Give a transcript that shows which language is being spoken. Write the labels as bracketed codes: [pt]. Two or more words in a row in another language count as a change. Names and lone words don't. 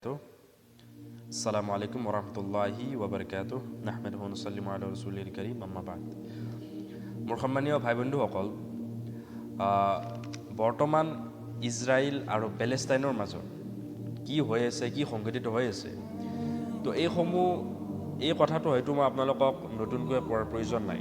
[ar] السلام عليكم ورحمة الله وبركاته نحمده و نسلم على رسوله الكريم أما بعد. [as] মোৰ সন্মানীয় ভাই বন্ধুসকল, বৰ্তমান ইজৰাইল আৰু পেলেষ্টাইনৰ মাজত কি হৈ আছে, কি সংঘটিত হৈ আছে, তো এই কথাটো হয়তো মই আপোনালোকক নতুনকৈ কোৱাৰ প্ৰয়োজন নাই।